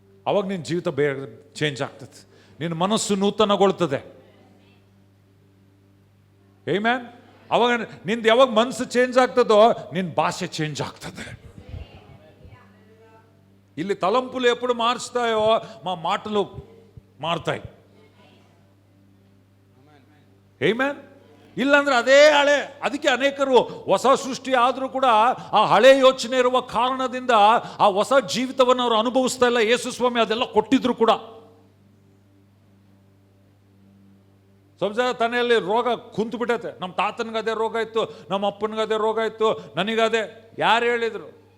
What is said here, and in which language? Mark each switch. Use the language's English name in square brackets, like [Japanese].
[Kannada] ಅವಾಗ ನಿನ್ನ ಜೀವಿತ ಬೇರೆ ಚೇಂಜ್ ಆಗ್ತದೆ, ನಿನ್ನ ಮನಸ್ಸು ನೂತನಗೊಳ್ತದೆ. ಆಮೆನ್. ಅವಾಗ ನಿಂದು ಯಾವಾಗ ಮನಸ್ಸು ಚೇಂಜ್ ಆಗ್ತದೋ ನಿನ್ನ ಭಾಷೆ ಚೇಂಜ್ ಆಗ್ತದೆ. [Telugu] ಇಲ್ಲಿ ತಲಂಪುಲು ಎప్పుడు మార్చుతాయో మా మాటలు మారుతాయి. [Kannada] ಆಮೆನ್. ಇಲ್ಲಾಂದ್ರೆ ಅದೇ ಹಳೆ. ಅದಕ್ಕೆ ಅನೇಕರು ಹೊಸ ಸೃಷ್ಟಿ ಆದರೂ ಕೂಡ ಆ ಹಳೆ ಯೋಚನೆ ಇರುವ ಕಾರಣದಿಂದ ಆ ಹೊಸ ಜೀವಿತವನ್ನು ಅವರು ಅನುಭವಿಸ್ತಾ ಇಲ್ಲ. ಯೇಸು ಸ್ವಾಮಿ ಅದೆಲ್ಲ ಕೊಟ್ಟಿದ್ರು ಕೂಡ. ಸ್ವಲ್ಪ ಜನ ತನೆಯಲ್ಲಿ ರೋಗ ಕುಂತು ಬಿಟ್ಟೈತೆ. ನಮ್ಮ ತಾತನಿಗೆ ಅದೇ ರೋಗ ಇತ್ತು, ನಮ್ಮ ಅಪ್ಪನಿಗೆ ಅದೇ ರೋಗ ಇತ್ತು, ನನಗದೇ. ಯಾರು ಹೇಳಿದ್ರು?